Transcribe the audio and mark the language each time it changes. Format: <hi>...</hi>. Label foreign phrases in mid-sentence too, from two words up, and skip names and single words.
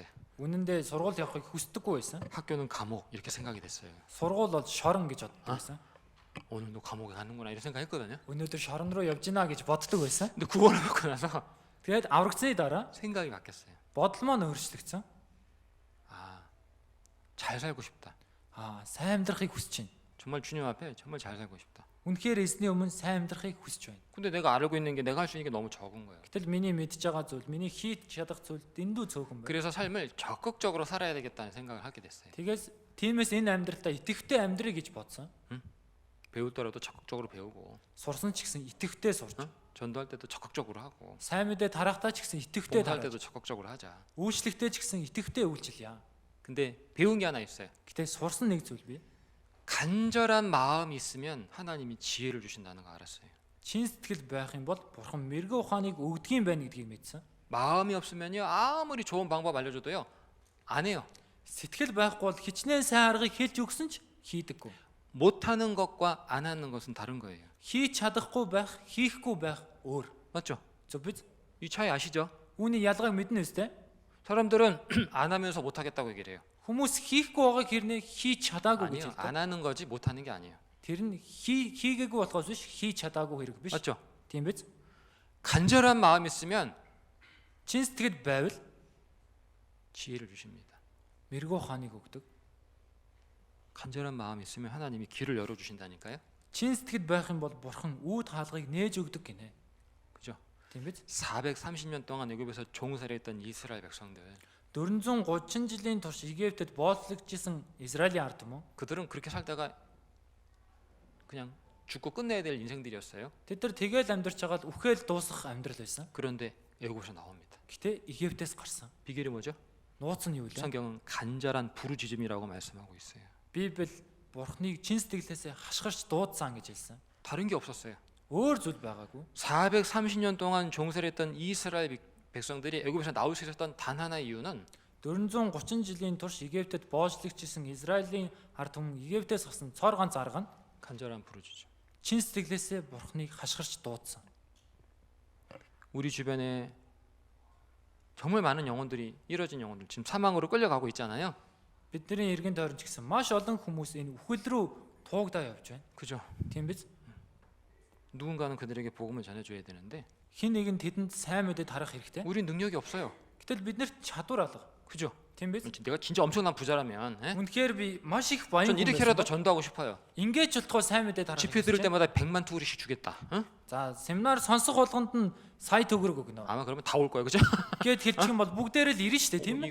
<mn>Үнэндээ сургууль явахыг хүсдэггүй байсан.</mn> <ko>학교는 감옥 이렇게 생각이 됐어요.</ko> <mn>Сургууль бол шорон гэж боддог байсан.</mn> <ko>오늘도 감옥에 가는구나 이런 생각했거든요.</ko> <mn>Өнөөдөр шорон руу явж гинэ гэж боддог байсан.</mn> <ko>근데 구원을 받고 나서</ko> <mn>Тэгээд аврагдсны дараа</mn> <ko>생각이 바뀌었어요.</ko> <mn>бодол маань өөрчлөгдсөн.</mn> <ko>아, 잘 살고 싶다.</ko> <mn>Сайн амьдрахыг хүсэж байна.</mn> <ko>정말 주님 앞에 정말 잘 살고 싶다.</ko> <mn>Үнэхээр эзний өмнө сайн амьдрахыг хүсэж байна.</mn> <ko>근데 내가 알고 있는 게 내가 할 수 있는 게 너무 적은 거예요.</ko> <mn>Гэтэл миний мэдж байгаа зүйл, миний хийж чадах зүйл дэндүү цөөхөн байна.</mn> <ko>그래서 삶을 적극적으로 살아야 되겠다는 생각을 하게 됐어요.</ko> <mn>Тэгээс тиймээс энэ амьдралдаа итгэвтэй амьдрыг гэж бодсон.</mn> <ko>배우더라도 적극적으로 배우고,</ko> <mn>Сурсан ч гэсэн итгэвтэй сурч.</mn> <ko>전도할 때도 적극적으로 하고,</ko> <mn>Сайн мэдээ тарахдаа ч гэсэн итгэвтэй</mn> <ko>봉사할</ko> <mn>тарах.</mn> <ko>때도 적극적으로 하자.</ko> <mn>Үйлчлэгтэй ч гэсэн итгэвтэй үйлчлэе.</mn> <ko>근데 배운 게 하나 있어요.</ko> <mn>Гэтэ сурсан нэг зүйл бий.</mn> <ko>간절한 마음이 있으면 하나님이 지혜를 주신다는 거 알았어요.</ko> <mn>Чин сэтгэл байх юм бол Бурхан мэрэгэн ухааныг өгдөг юм байна гэдгийг мэдсэн.</mn> <ko>마음이 없으면요 아무리 좋은 방법 알려줘도요 안 해요.</ko> <mn>Сэтгэл байхгүй бол хичнээн сайн аргыг хэлж өгсөн ч хийдэггүй.</mn> <ko>못하는 것과 안 하는 것은 다른 거예요.</ko> <mn>Хийж чадахгүй байх, хийхгүй байх өөр.</mn> <ko>맞죠?</ko> <mn>Зөв биз?</mn> <ko>이 차이 아시죠?</ko> <mn>Үүний ялгааг мэднэ үстэй.</mn> <ko>사람들은 안 하면서 못하겠다고 얘기를 해요.</ko> <mn>Хүмүүс хийхгүй байгаа хэрнээ хийж чадаагүй гэж</mn> <ko>아니요,</ko> <mn>хэлдэг.</mn> <ko>안 하는 거지 못하는 게 아니에요.</ko> <mn>Тэр нь хийгээгүй болохоос биш хийж чадаагүй хэрэг биш.</mn> <ko>맞죠?</ko> <mn>Тийм биз?</mn> <ko>간절한 마음이 있으면</ko> <mn>Чин сэтгэл байвал</mn> <ko>지혜를 주십니다.</ko> <mn>мэрэгэн ухааныг өгдөг.</mn> <ko>간절한 마음이 있으면 하나님이 길을 열어 주신다니까요.</ko> <mn>Чин сэтгэл байх юм бол Бурхан үүд хаалгыг нээж өгдөг гинэ.</mn> <ko>그죠?</ko> <mn>Тийм биз?</mn> <ko>430년 동안 애굽에서 종살이했던 이스라엘 백성들,</ko> <mn>430 жилийн турш Египтэд бооцлогдчихсан Израилийн ард түмэн</mn> <ko>그들은 그렇게 살다가 그냥 죽고 끝내야 될 인생들이었어요.</ko> <mn>тэд нар тэгэл амьдарч байгаа л үхэл дуусах амьдрал байсан.</mn> <ko>그런데 애굽에서 나옵니다.</ko> <mn>Гэтэ Египтээс гарсан.</mn> <ko>비결이 뭐죠?</ko> <mn>Нууц нь юу вэ?</mn> <ko>성경은 간절한 부르짖음이라고 말씀하고 있어요.</ko> <mn>Библи Бурхныг чин сэтгэлээсээ хашгирч дуудсан гэж хэлсэн.</mn> <ko>다른 게 없었어요.</ko> <mn>Өөр зүйл байгаагүй.</mn> <ko>430년 동안 종살이했던 이스라엘 백성들이 애굽에서 나올 수 있었던 단 하나의 이유는</ko> <mn>430 жилийн турш Египтэд бооцлогдчихсан Израилийн ард түмэн Египтээс гарсан цор ганц арга нь</mn> <ko>간절한 부르짖음.</ko> <mn>чин сэтгэлээсээ Бурхныг хашгирч дуудсан.</mn> <ko>우리 주변에 정말 많은 영혼들이 이뤄진 영혼들 지금 사망으로 끌려가고 있잖아요.</ko> <mn>Бидний эргэн тойрон ч гэсэн маш олон хүмүүс энэ үхэл рүү туугдаа явж байна.</mn> <ko>그죠?</ko> <mn>Тийм биз?</mn> <ko>누군가는 그들에게 복음을 전해줘야 되는데</ko> <mn>Хин нэг нь тэдэнд сайн мэдээ тарах хэрэгтэй.</mn> <ko>우린 능력이 없어요.</ko> <mn>Гэтэл биднэрт чадвар алга.</mn> <ko>그죠?</ko> <mn>Тийм биз?</mn> <ko>내가 진짜 엄청난 부자라면</ko> <mn>Үнэхээр би маш их баян</mn> <ko>전</ko> <mn>хүн</mn> <ko>이렇게라도</ko> <mn>байсан.</mn> <ko>전도하고 싶어요.</ko> <mn>Ингээд ч болтгоо сайн мэдээ тарах.</mn> <ko>집회 들을 때마다 100만 투구리씩 주겠다. 응?</ko> <mn>За, семинар сонсох болгонд нь сая төгрөг өгнө.</mn> <ko>아마 그러면 다 올 거예요. 그죠?</ko> <mn>Гэт хэлчих юм бол бүгдээрээ л ирнэ шүү дээ, тийм</mn>